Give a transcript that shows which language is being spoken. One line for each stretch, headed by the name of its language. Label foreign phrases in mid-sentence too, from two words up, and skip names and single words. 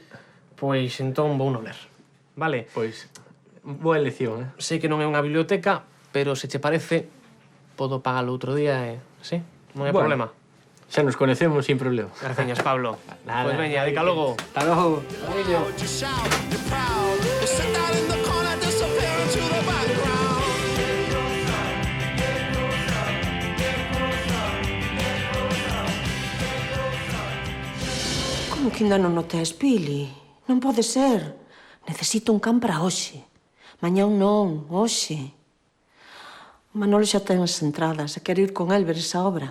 Galician: Pois entón vou no ler. Vale? Pois, boa elección, Sei que non é unha biblioteca, pero se che parece, podo pagalo outro día e... Sí? Non hai Bueno. problema. Xa nos conocemos sin problema. Graciñas, Pablo. Nada. Pois veña, dica logo. Hasta logo.
English: You shout, you're proud. You sit down in the corner, disappear into the background.
Galician: Como que ainda non o tes, Pili? Non pode ser. Necesito un can para hoxe. Mañán non, hoxe. Manolo xa ten as entradas e quero ir con el ver esa obra.